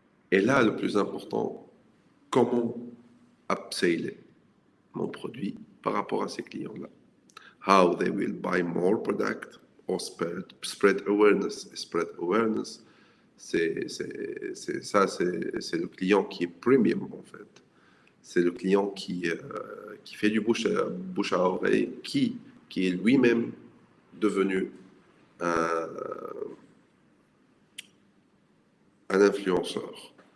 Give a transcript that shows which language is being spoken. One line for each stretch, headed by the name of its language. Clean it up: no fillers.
French: Et là, le plus important, comment upseller mon produit par rapport à ces clients-là.
English: How they will buy more product or spread awareness. Spread awareness,
French: c'est le client qui est premium en fait. C'est le client qui fait du bouche à oreille, qui est lui-même devenu un influenceur.